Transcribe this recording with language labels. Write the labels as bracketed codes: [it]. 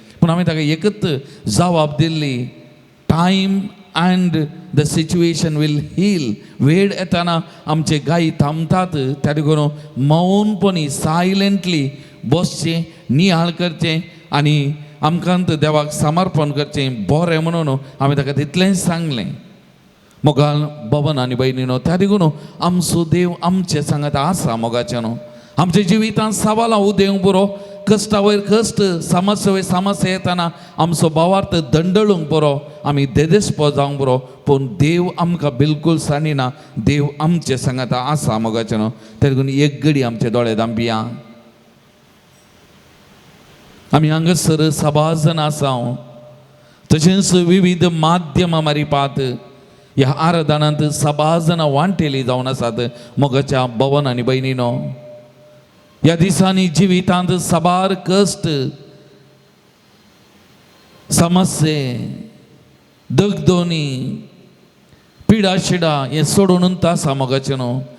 [gom] पूण हांवें ताका एकच जबाब दिल्ली, [en] Time and the situation will heal. [gom] वेळ येताना आमचे गायी थांबतात. त्या देखून मौनपणी सायलेंटली बसचें, नियाळ करचें आनी आमकांत देवाक समर्पण करचें बरें म्हणून हांवें ताका तितलेंच सांगलें. मोगाल भवन आनी भयणीनो, त्या देखून आमचो देव आमचे सांगात आसा मोगाचें न्हू. आमच्या जिवितांत सवालां उदेंक पुरो, कश्टा वयर कश्ट, समस्या वयर समस्या येताना आमचो भावार्थ दंडळूंक पुरो, आमी देदेस्पो जावंक पुरो. पूण देव आमकां बिलकूल सांडिना. देव आमचे सांगात आसा मोगाचें न्हू. त्या देखून एक घडी आमचे दोळे धांपिया. आमी हांगासर सभाजन आसाव, तशेंच विविध माध्यमां मारिपात ह्या आराधनांत सभाजनां वांटेली जावन आसात मोगाच्या भवन आनी भयणीनो. ह्या दिसांनी जिवितांत सबार कश्ट, समस्ये, दगदोनी, पिडा शिडा हें सोडून आसा मोगाचें न्हू.